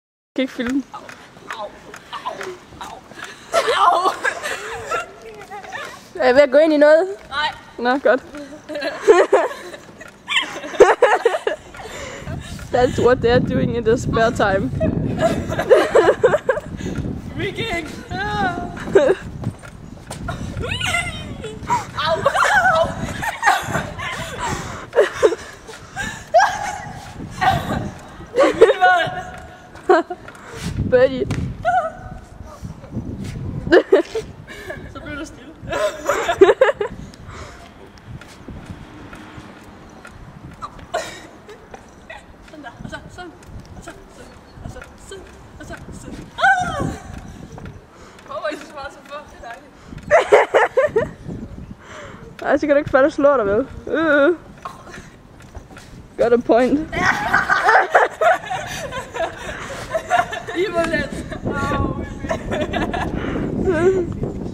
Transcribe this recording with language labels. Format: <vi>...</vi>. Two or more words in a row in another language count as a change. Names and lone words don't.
<da>kan ikke filme. Er jeg ved at gå ind i noget? Nej. Nå, godt.</da> <en>That's what they're doing in their spare time. Rigging! Birdie.</en> <da>Så blev du stille. Sådan der, og så sådan, og så sådan, og så sådan, og så sådan. Jeg håber ikke, så meget som før. Det er dejligt. Ej, så kan du ikke falde og slå dig, vel?</da> <en>Got a point.</en> <da>I må lidt.</da>